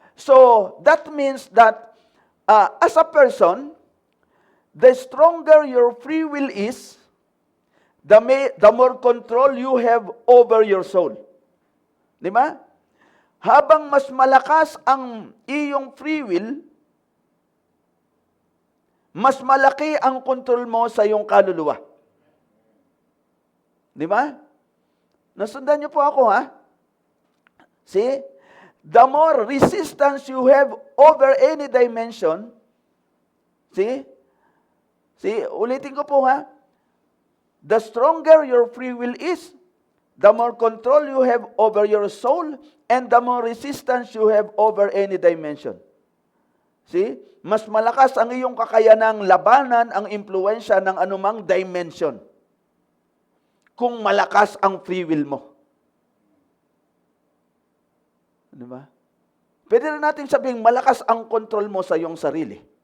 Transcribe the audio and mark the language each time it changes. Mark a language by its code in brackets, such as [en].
[en] So, that means that as a person, the stronger your free will is, the more control you have over your soul. [tl] Di ba? Habang mas malakas ang iyong free will, mas malaki ang control mo sa iyong kaluluwa. Di ba? Nasundan niyo po ako, See? [en] The more resistance you have over any dimension, see, [tl] ulitin ko po [en] the stronger your free will is, the more control you have over your soul, and the more resistance you have over any dimension. [tl] See, mas malakas ang iyong kakayanang labanan ang impluwensya ng anumang dimension kung malakas ang free will mo. Di ba? Pwede na natin sabihing malakas ang control mo sa iyong sarili.